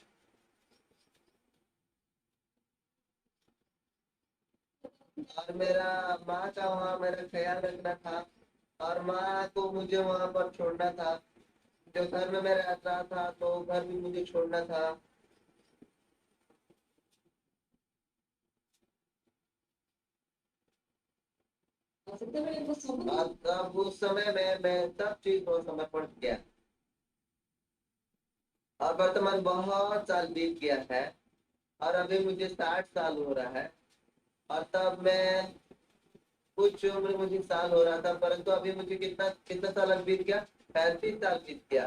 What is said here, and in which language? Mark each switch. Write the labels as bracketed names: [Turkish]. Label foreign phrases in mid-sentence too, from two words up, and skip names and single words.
[Hindi] और मेरा माँ का वहाँ मेरा ख्याल रखना था, और माँ को मुझे वहाँ पर छोड़ना था। जो घर में मैं रह रहा था तो घर भी मुझे छोड़ना था। [Odia] ସେତେବେଳେ ମୁଁ ସବୁ [Hindi] अब उस समय में मैं सब चीज को समर्पण किया, और वर्तमान बहुत साल बीत गया है, और अभी मुझे 60 साल हो रहा है। और तब मैं कुछ उम्र मुझे साल हो रहा था, परंतु अभी मुझे कितना कितना साल बीत गया, 35 साल बीत गया।